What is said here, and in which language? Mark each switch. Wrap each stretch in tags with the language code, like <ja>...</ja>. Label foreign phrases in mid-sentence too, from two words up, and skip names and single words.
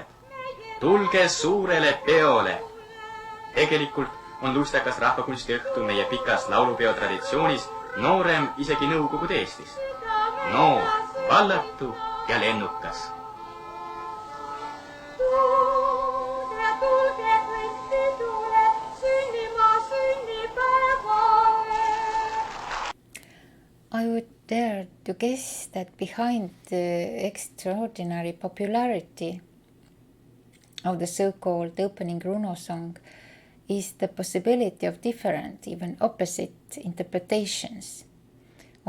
<et>Tulge suurele peole! Tegelikult on lustakas rahvakunstiõhtu meie pikas laulupeo traditsioonis noorem isegi Nõukogude Eestis. Noor, vallatu ja lennukas.</et> <en>I would dare to guess that behind the extraordinary popularity of the so-called opening runo song is the possibility of different, even opposite interpretations.</en>